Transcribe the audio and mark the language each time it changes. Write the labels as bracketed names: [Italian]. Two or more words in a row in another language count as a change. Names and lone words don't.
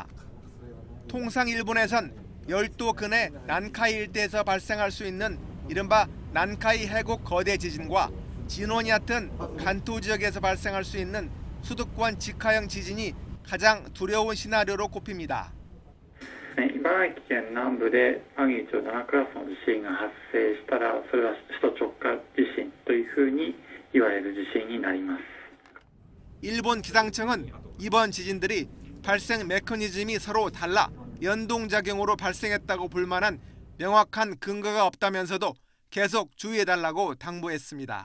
[Korean] 통상 일본에선 열도 근해 난카이 일대에서 발생할 수 있는 이른바 난카이 해곡 거대 지진과 진원이 얕은 간토 지역에서 발생할 수 있는 수도권 직하형 지진이 가장 두려운 시나리오로 꼽힙니다. [Japanese] 茨城県南部でマグニチュード7クラスの地震が発生したらそれは首都直下地震というふうに言われる地震になります。 [Korean] 일본 기상청은 이번 지진들이 발생 메커니즘이 서로 달라 연동작용으로 발생했다고 볼 만한 명확한 근거가 없다면서도 계속 주의해달라고 당부했습니다.